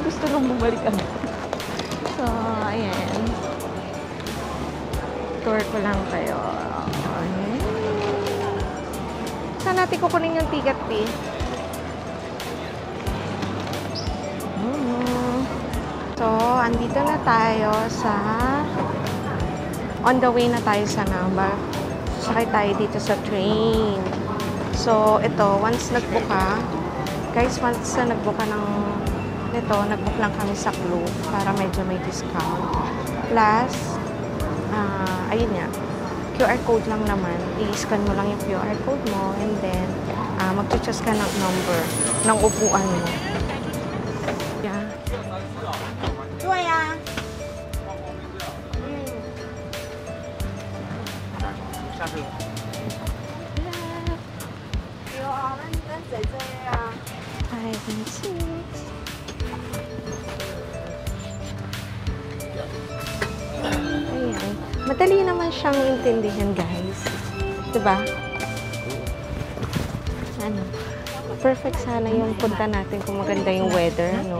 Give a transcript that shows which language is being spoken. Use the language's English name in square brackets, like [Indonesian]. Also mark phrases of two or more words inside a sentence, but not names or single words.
[Filipino] Gusto nang bumalik ako. So, ayan. Tour ko lang kayo. Ayan. Saan natin kukunin yung [English] ticket fee? [Filipino] So, andito na tayo sa... [English] On the way [Filipino] na tayo sa Namba. Sakay tayo dito sa train. So, ito, once nag-book ka, guys, once na nag-book ka ng nito, nag-book lang kami sa Klook para medyo may discount. Plus, ayun nga, [English] QR code [Filipino] lang naman. I-scan mo lang yung [English] QR code [Filipino] mo [English] and then, [Filipino] mag-choose ka ng number ng upuan mo. [English] Yeah. [Chinese] 对呀、下去了。有啊，咱姐姐呀。 [Filipino] 5 and 6. Ayan. Madali naman siyang intindihan, guys. Diba? Perfect sana yung punta natin kung maganda yung weather, no?